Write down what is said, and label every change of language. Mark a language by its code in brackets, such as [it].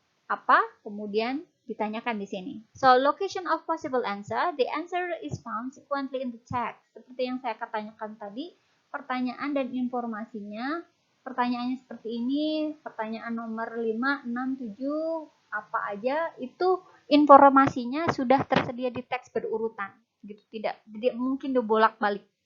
[id] Apa? Kemudian ditanyakan di sini. [en] So, location of possible answer. The answer is found sequentially in the text. [id] Seperti yang saya tanyakan tadi, pertanyaan dan informasinya. Pertanyaannya seperti ini, pertanyaan nomor 5, 6, 7, apa aja, itu informasinya sudah tersedia di teks berurutan. Gitu, tidak mungkin dibolak-balik.